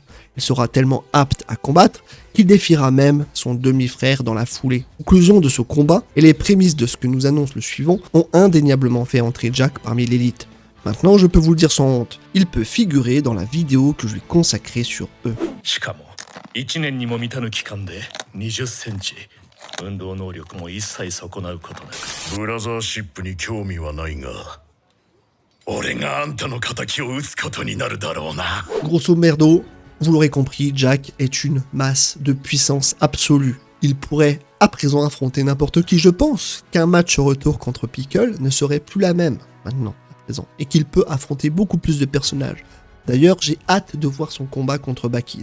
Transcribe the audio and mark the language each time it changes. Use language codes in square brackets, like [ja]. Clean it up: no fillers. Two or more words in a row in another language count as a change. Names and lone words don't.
[fr] Il sera tellement apte à combattre qu'il défiera même son demi-frère dans la foulée. Conclusion de ce combat, et les prémices de ce que nous annonce le suivant ont indéniablement fait entrer Jack parmi l'élite. Maintenant, je peux vous le dire sans honte, il peut figurer dans la vidéo que je vais consacrer sur eux. [ja] しかも1年にも満たぬ期間で20センチ運動能力も一切損なうことなくブラザーシップに興味はないが俺があんたの仇を討つことになるだろうな [fr] Grosso merdo, vous l'aurez compris, Jack est une masse de puissance absolue. Il pourrait à présent affronter n'importe qui. Je pense qu'un match retour contre Pickle ne serait plus la même maintenant. Et qu'il peut affronter beaucoup plus de personnages. D'ailleurs, j'ai hâte de voir son combat contre Baki.